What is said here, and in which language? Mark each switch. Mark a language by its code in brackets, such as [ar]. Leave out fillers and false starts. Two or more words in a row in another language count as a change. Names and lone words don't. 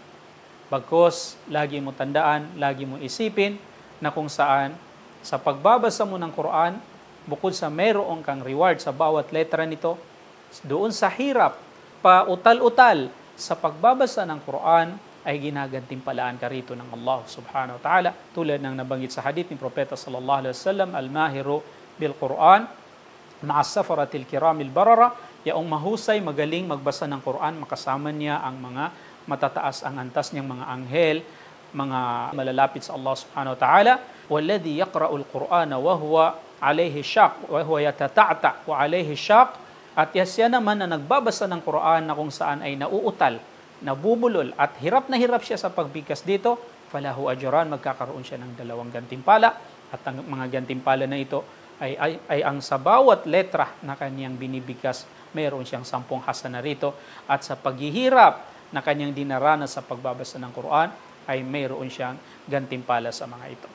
[tl] Bagkus, lagi mo tandaan, lagi mo isipin na kung saan sa pagbabasa mo ng Quran, bukod sa mayroong kang reward sa bawat letra nito, doon sa hirap, pautal-utal sa pagbabasa ng Quran, ay ginagantimpalaan ka rito ng Allah [ar] سبحانه وتعالى. [tl] Tulad ng nabanggit sa hadith ni Propeta [ar] صلى الله عليه وسلم, الماهر بالقرآن مع السفرة الكرام البررة, [tl] yaong mahusay, magaling magbasa ng Quran, makasama niya ang mga matataas ang antas niyang mga anghel, mga malalapit sa Allah [ar] سبحانه وتعالى. والذي يقرأ القرآن وهو عليه شاق وهو يتتعتع وعليه شاق wa huwa yatata'ta wa alayhi shaq, [tl] at siya naman na nagbabasa ng Quran na kung saan ay nauutal, nabubulol at hirap na hirap siya sa pagbigkas dito, [ar] فله أجران, [tl] magkakaroon siya ng 2 gantimpala, at ang mga gantimpala na ito ay ang sa bawat letra na kanyang binibigkas, mayroon siyang 10 hasana rito, at sa paghihirap na kanyang dinaranas sa pagbabasa ng Quran, ay mayroon siyang gantimpala sa mga ito.